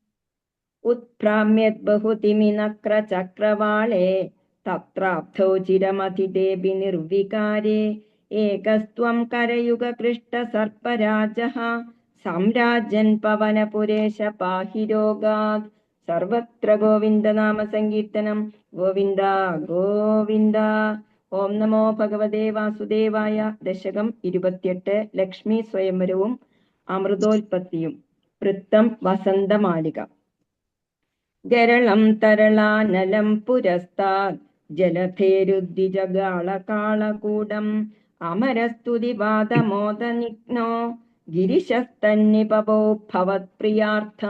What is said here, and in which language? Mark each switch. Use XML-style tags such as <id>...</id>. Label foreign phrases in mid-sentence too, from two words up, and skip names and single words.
<sa>उत्प्राम्यद्बहुतिमिनक्रचक्रवाळे तत्राब्धौ चिरमथितेऽपि निर्विकारे एकस्त्वं करयुगकृष्टसर्पराजः साम्राज्यन् पवनपुरेश पाहि रोगात्. സർവത്ര ഗോവിന്ദനാമ സങ്കീർത്തനം. ഗോവിന്ദ ഗോവിന്ദ. ഓം നമോ ഭഗവതേ വാസുദേവായ. ദശകം 28.</sa> <ml>ലക്ഷ്മി സ്വയംവരവും അമൃതോൽപത്തിയും.</ml> <sa>വൃത്തം വസന്തമാലിക. ഗരളം തരളാനലം പുരസ്താത് ജലധേരുദ്ദിജഗാളകാളകൂടം അമരസ്തുതിപാദമോദനിഘ്നോ ഗിരിശസ്തന്നിപവോ ഭവത്പ്രിയാർത്ഥം.</sa>